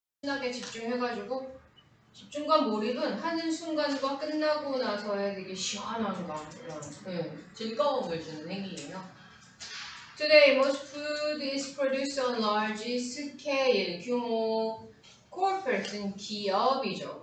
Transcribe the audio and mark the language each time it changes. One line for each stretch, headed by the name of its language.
Korean: 신나게 집중해가지고 집중과 몰입은 하는 순간과 끝나고 나서의 되게 시원한 거 이런 즐거움을 주는 행위예요.
English: Today, most food is produced on large scale.
Korean: 규모 corporate는 기업이죠.